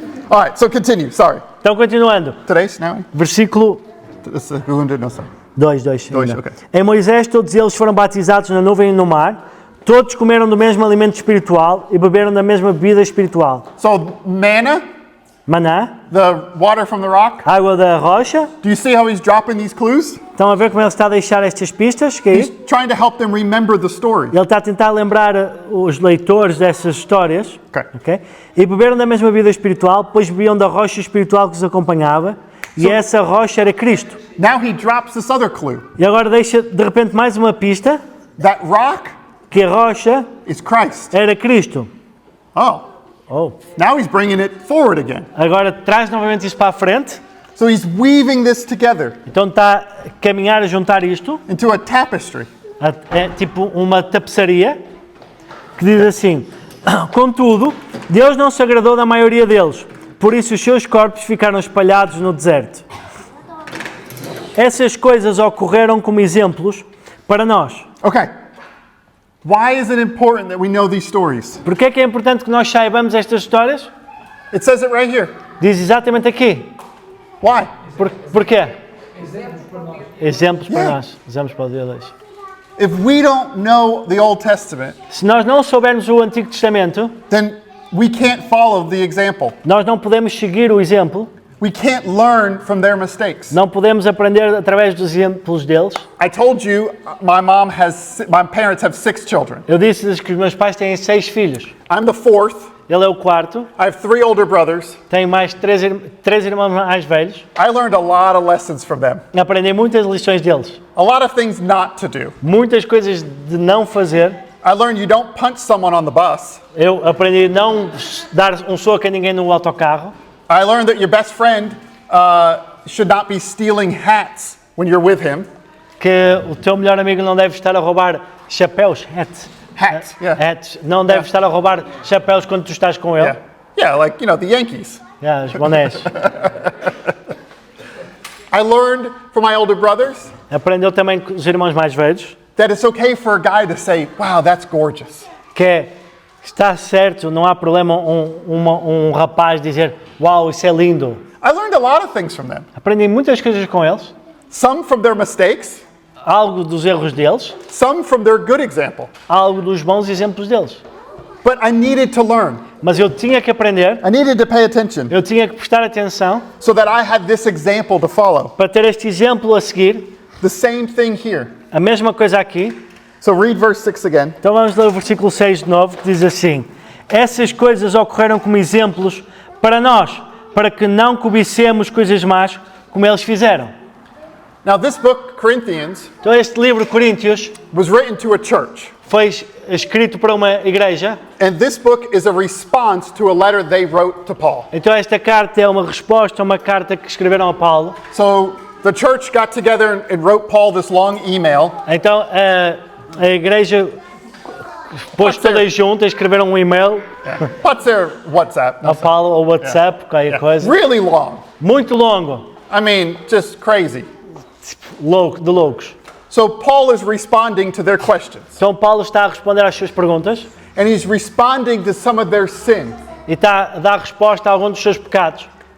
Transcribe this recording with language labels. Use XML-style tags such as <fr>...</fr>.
<en>All right, so continue. Sorry.</en> <pt>continuando.</pt> <en>Today's now?</en> <pt>Versículo</pt> <en>This is who did no sorry.</en> <pt>2. ok. Em Moisés, todos eles foram batizados na nuvem e no mar. Todos comeram do mesmo alimento espiritual e beberam da mesma bebida espiritual.</pt> <en>So manna,</en> <pt>Maná,</pt> <en>the water from the rock.</en> <pt>água da rocha.</pt> <en>Do you see how he's dropping these clues?</en> <pt>Estão a ver como ele está a deixar estas pistas? Que é</pt> <en>He's</en> <pt>isto?</pt> <en>trying to help them remember the story.</en> <pt>Ele está a tentar lembrar os leitores dessas histórias. Okay. Ok? E beberam da mesma bebida espiritual, pois bebiam da rocha espiritual que os acompanhava. E essa rocha era Cristo.</pt> <en>Now he drops this other clue.</en> <pt>E agora deixa de repente mais uma pista,</pt> <en>That rock</en> <pt>que a rocha</pt> <en>is Christ.</en> <pt>era Cristo. Oh, Oh.</pt> <en>now he's bringing it forward again.</en> <pt>Agora traz novamente isso para a frente.</pt> <en>So he's weaving this together</en> <pt>Então está a caminhar a juntar isto,</pt> <en>into a tapestry.</en> <pt>é tipo uma tapeçaria, que diz assim: contudo, Deus não se agradou da maioria deles, por isso os seus corpos ficaram espalhados no deserto. Essas coisas ocorreram como exemplos para nós. Okay.</pt> <en>Why is it important that we know these stories?</en> <pt>Por que é importante que nós saibamos estas histórias?</pt> <en>It says it right here.</en> <pt>Diz exatamente aqui.</pt> <en>Why?</en> <pt>Porquê? Exemplos para nós. Exemplos para Yeah. nós. Exemplos para o dia 2.</pt> <en>If we don't know the Old Testament,</en> <pt>Se nós não soubermos o Antigo Testamento,</pt> <en>then we can't follow the example.</en> <pt>nós não podemos seguir o exemplo,</pt> <en>We can't learn from their mistakes.</en> <pt>não podemos aprender através dos exemplos deles.</pt> <en>I told you my parents have 6 children.</en> <pt>Eu disse-lhes que os meus pais têm 6 filhos.</pt> <en>I'm the 4th.</en> <pt>Ele é o quarto,</pt> <en>I have 3 older brothers.</en> <pt>tem mais três irmãos mais velhos.</pt> <en>I learned a lot of lessons from them.</en> <pt>Aprendi muitas lições deles.</pt> <en>A lot of things not to do.</en> <pt>Muitas coisas de não fazer.</pt> <en>I learned you don't punch someone on the bus.</en> <pt>Eu aprendi a não dar um soco a ninguém no autocarro.</pt> <en>I learned that your best friend should not be stealing hats when you're with him.</en> <pt>Que o teu melhor amigo não deve estar a roubar chapéus.</pt> <en>Hats, yeah. Hats.</en> <pt>Não deve estar a roubar chapéus quando tu estás com ele. Yeah.</pt> <en>Yeah, like, you know, the Yankees.</en> <pt>Yeah, os bonés.</pt> <en>I learned from my older brothers</en> <pt>Aprendeu também com os irmãos mais velhos</pt> <en>that it's okay for a guy to say, wow, that's gorgeous.</en> <pt>que está certo, não há problema um rapaz dizer uau, isso é lindo.</pt> <en>I learned a lot of things from them.</en> <pt>Aprendi muitas coisas com eles,</pt> <en>Some from their mistakes,</en> <pt>algo dos erros deles,</pt> <en>some from their good example.</en> <pt>algo dos bons exemplos deles.</pt> <en>But I needed to learn.</en> <pt>Mas eu tinha que aprender,</pt> <en>I needed to pay attention</en> <pt>eu tinha que prestar atenção</pt> <en>so that I had this example to follow.</en> <pt>para ter este exemplo a seguir.</pt> <en>The same thing here.</en> <pt>A mesma coisa aqui.</pt> <en>So read verse 6 again.</en> <pt>Então vamos ler o versículo 6 de novo, que diz assim: essas coisas ocorreram como exemplos para nós, para que não cobicemos coisas más como eles fizeram.</pt> <en>Now this book, Corinthians,</en> <pt>Então este livro, Coríntios,</pt> <en>was written to a church.</en> <pt>foi escrito para uma igreja.</pt> <en>And this book is a response to a letter they wrote to Paul.</en> <pt>Então esta carta é uma resposta a uma carta que escreveram a Paulo.</pt> <en>So the church got together and wrote Paul this long email.</en> <pt>Então a igreja pôs todas juntas, escreveram um e-mail</pt> <en>What's their WhatsApp?</en> <pt>a Paulo ou WhatsApp, qualquer coisa.</pt> <en>Really long.</en> <pt>Muito longo,</pt> <en>I mean, just crazy.</en> <pt>louco, de loucos.</pt> <en>So Paul is responding to their questions.</en> <pt>Então Paulo está a responder às suas perguntas</pt> <en>And he's responding to some of their sin.</en> <pt>e está a dar resposta a alguns dos seus pecados.</pt>